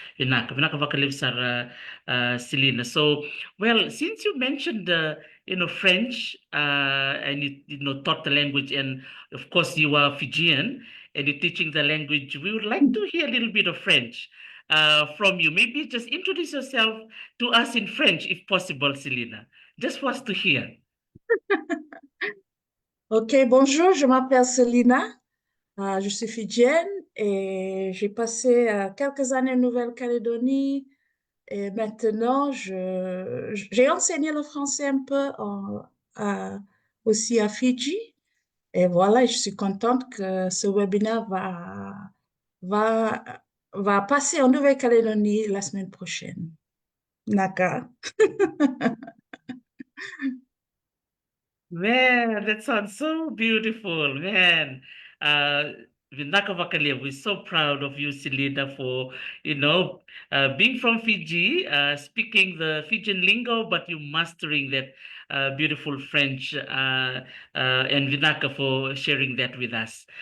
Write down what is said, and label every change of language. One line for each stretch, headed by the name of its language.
Fijian: Vinaka vakalevu sara
English: Silina. So, well, since you mentioned French and you taught the language, and of course you are Fijian and you're teaching the language, we would like to hear a little bit of French from you. Maybe just introduce yourself to us in French, if possible, Silina, just for us to hear.
French: Ok, bonjour, je m'appelle Silina, je suis fidjienne et j'ai passé quelques années en Nouvelle-Calédonie et maintenant j'ai enseigné le français un peu aussi à Fidji et voilà, je suis contente que ce webinaire va, va passer en Nouvelle-Calédonie la semaine prochaine. Naka.
English: Man, that sounds so beautiful, man. Uh,
Fijian: Vinaka Vakalevu,
English: we're so proud of you, Selena, for, being from Fiji, speaking the Fijian lingo, but you mastering that beautiful French, and Vinaka for sharing that with us.